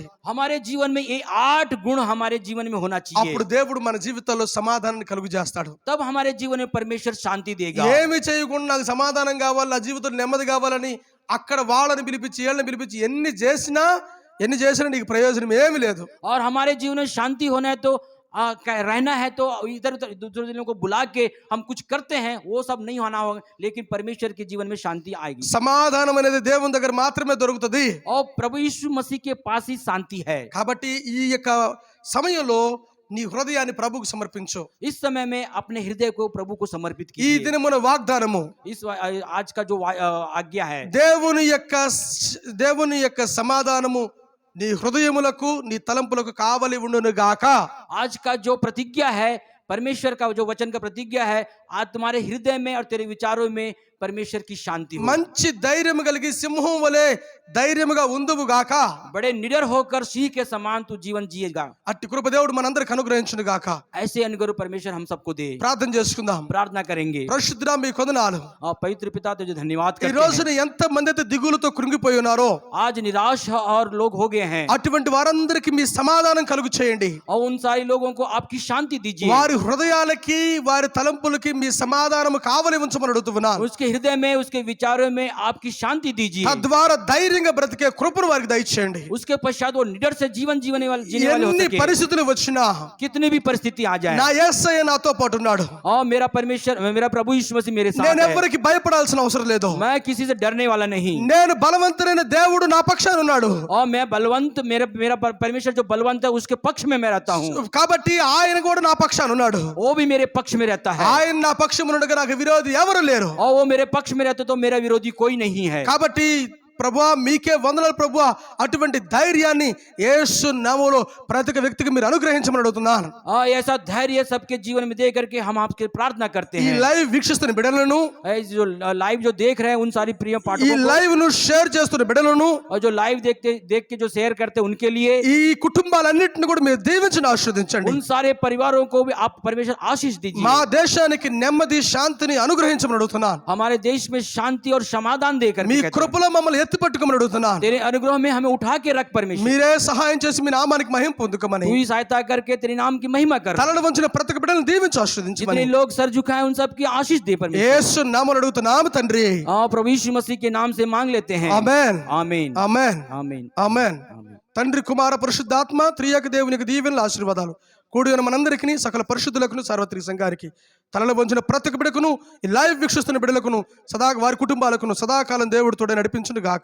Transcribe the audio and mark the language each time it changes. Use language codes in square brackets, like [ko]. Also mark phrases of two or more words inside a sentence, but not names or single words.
[hi] हमारे जीवन में ये 8 गुण हमारे जीवन में होना चाहिए। [te] అప్పుడు దేవుడు మన జీవితాల్లో సమాధానాన్ని కలుగు చేస్తాడు. [hi] तब हमारे जीवन में परमेश्वर शांति देगा। [te] ఏమి చేయకుండా నాకు సమాధానం కావాలి, నా జీవితంలో నెమ్మది కావాలని అక్కడ వాళ్ళని పిలిపించి వీళ్ళని పిలిపించి ఎన్ని చేసినా నీకు ప్రయోజనం ఏమీ లేదు. [hi] और हमारे जीवन में शांति होना है तो रहना है तो इधर उधर दूसरे को बुला के हम कुछ करते हैं, वो सब नहीं होना होगा, लेकिन परमेश्वर के जीवन में शांति आएगी। [te] సమాధానం అనేది దేవుని దగ్గర మాత్రమే దొరుకుతుంది. [hi] और प्रभु यीशु मसीह के पास ही शांति है। [te] కాబట్టి ఈ యొక్క సమయంలో నీ హృదయాన్ని ప్రభువుకు సమర్పించు. [hi] इस समय में अपने हृदय को प्रभु को समर्पित [te] ఈ [hi] कीजिए। [te] దినమున వాగ్దానము, [hi] इस आज का जो आज्ञा है, [te] దేవుని యొక్క సమాధానము నీ హృదయములకు నీ తలంపులకు కావలి ఉండును గాక. [hi] आज का जो प्रतिज्ञा है, परमेश्वर का जो वचन का प्रतिज्ञा है, आज तुम्हारे हृदय में और तेरे विचारों में परमेश्वर की शांति हो। [te] మంచి ధైర్యం కలిగి సింహం వలె ధైర్యముగా ఉందువు గాక. [hi] बड़े निडर होकर सिंह के समान तू जीवन जिएगा। [te] అట్టి కృప దేవుడు మనందరికి అనుగ్రహించును గాక. [hi] ऐसे अनुग्रह परमेश्वर हम सबको दे। [te] ప్రార్థన చేసుకుందాం. [hi] प्रार्थना करेंगे। [te] పరిశుద్ధుడా మీ వందనాలు. [hi] और पवित्र पिता तुझे धन्यवाद [te] ఈ [hi] करते [te] రోజున [hi] हैं। [te] ఎంత మంది అయితే దిగులుతో కృంగిపోయి ఉన్నారో [hi] आज निराश और लोग हो गए हैं, [te] అటువంటి వారందరికీ మీ సమాధానం కలుగు చేయండి. [hi] और उन सारे लोगों को आपकी शांति दीजिए। [te] వారి హృదయాలకి వారి తలంపులకి మీ సమాధానం కావలి ఉంచమని అడుగుతున్నాను. [hi] उसके हृदय में उसके विचारों में आपकी शांति दीजिए। [te] తద్వారా ధైర్యంగా బ్రతికే కృపను వారికి దయచేయండి. [hi] उसके पश्चात वो निडर से जीवन जीने वाले हो [te] ఎన్ని [hi] सके। [te] పరిస్థితులు వచ్చినా [hi] कितनी भी परिस्थिति आ जाए, [te] నా యేసయ్య నాతో పాటు ఉన్నాడు. [hi] और मेरा परमेश्वर मेरा प्रभु यीशु मसीह मेरे साथ [te] నేను [hi] है। [te] ఎవరికి భయపడాల్సిన అవసరం లేదు. [hi] मैं किसी से डरने वाला नहीं, [te] నేను బలవంతుడైన దేవుడు నా పక్షాన ఉన్నాడు. [hi] और मैं बलवंत मेरा परमेश्वर जो बलवंत है उसके पक्ष में मैं रहता हूँ। [te] కాబట్టి ఆయన కూడా నా పక్షాన ఉన్నాడు. [hi] वो भी मेरे पक्ष में रहता है, [te] ఆయన నా పక్షమునుండగా నాకు విరోధి ఎవరు లేరు. [hi] और वो मेरे पक्ष में रहते तो मेरा विरोधी कोई नहीं है। [te] కాబట్టి ప్రభువా మీకే వందనాలు ప్రభువా, అటువంటి ధైర్యాన్ని యేసు నామములో ప్రతి ఒక్క వ్యక్తికి మీరు అనుగ్రహించమని అడుగుతున్నాను. [hi] ऐसा धैर्य सबके जीवन में दे करके हम आपके प्रार्थना करते [te] ఈ [hi] हैं। [te] లైవ్ వీక్షిస్తున్న బిడ్డలను, [hi] जो लाइव जो देख रहे हैं उन सारी प्रिय [te] ఈ [hi] पाठकों को, [te] లైవ్ ను షేర్ చేస్తున్న బిడ్డలను, [hi] और जो लाइव देख के जो शेयर करते हैं उनके लिए, [te] ఈ కుటుంబాలన్నిటిని కూడా మీరు దీవించి ఆశీర్వదించండి. [hi] उन सारे परिवारों को भी आप परमेश्वर आशीष दीजिए। [te] మా దేశానికి నెమ్మది శాంతిని అనుగ్రహించమని అడుగుతున్నాను. [hi] हमारे देश में शांति और समाधान दे [te] మీ [hi] करके कहते हैं, [te] కృపలో మమ్మల్ని ఎత్తి పట్టుకోమని అడుగుతున్నాను. [hi] तेरे अनुग्रह में हमें उठा के रख परमेश्वर। [te] మీరే సహాయం చేసి మీ నామానికి మహిమ పొందుకోమని, [hi] तू ही सहायता करके तेरे नाम की महिमा कर। [te] తలలు వంచిన ప్రతి ఒక్క బిడ్డలను దీవించి ఆశీర్వదించమని [hi] जितने लोग सर झुकाए उन सब की आशीष दे परमेश्वर। [te] యేసు నామములో అడుగుతున్నాము తండ్రి. [hi] प्रभु यीशु मसीह के नाम से मांग लेते हैं। [te] ఆమేన్ [hi] आमीन [te] ఆమేన్ [hi] आमीन [te] ఆమేన్. [hi] आमीन। [te] తండ్రి కుమార పరిశుద్ధాత్మ త్రియేక దేవునికి దీవెనలు ఆశీర్వాదాలు కూడి ఉన్న మనందరికీ, సకల పరిశుద్ధులకును, సార్వత్రిక సంఘానికి, తలలో వంచిన ప్రతి ఒక్క బిడ్డకును, ఈ లైవ్ వీక్షిస్తున్న బిడ్డలకును, సదా వారి కుటుంబాలకును సదాకాలం దేవుడు తోడే నడిపించును గాక.